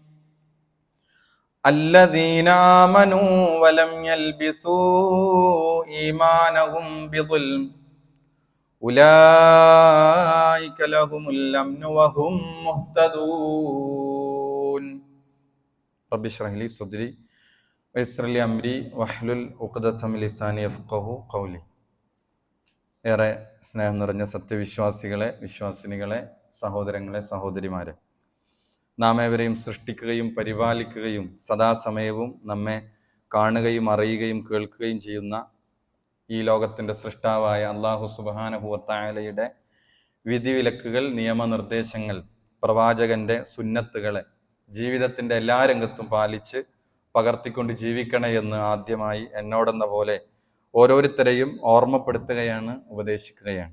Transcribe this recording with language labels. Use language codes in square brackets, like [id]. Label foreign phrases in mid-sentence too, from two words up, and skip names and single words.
[ar] الذين آمنوا ولم يلبسوا إيمانهم بظلم أولئك لهم الأمن وهم مهتدون. رب اشرح لي صدري ويسر لي أمري واحلل عقدة من لساني يفقهوا قولي. [ml] ഏറെ സ്നേഹം നിറഞ്ഞ സത്യവിശ്വാസികളെ, വിശ്വാസിനികളെ, സഹോദരങ്ങളെ, സഹോദരിമാരെ, നാം ഏവരെയും സൃഷ്ടിക്കുകയും പരിപാലിക്കുകയും സദാസമയവും നമ്മെ കാണുകയും അറിയുകയും കേൾക്കുകയും ചെയ്യുന്ന ഈ ലോകത്തിൻ്റെ സൃഷ്ടാവായ [ar] الله سبحانه وتعالى [ml] വിധിവിലക്കുകൾ, നിയമനിർദ്ദേശങ്ങൾ, പ്രവാചകന്റെ സുന്നത്തുകളെ ജീവിതത്തിൻ്റെ എല്ലാ രംഗത്തും പാലിച്ച് പകർത്തിക്കൊണ്ട് ജീവിക്കണേ എന്ന് ആദ്യമായി എന്നോടെന്ന പോലെ ഓരോരുത്തരെയും ഓർമ്മപ്പെടുത്തുകയാണ്, ഉപദേശിക്കുകയാണ്.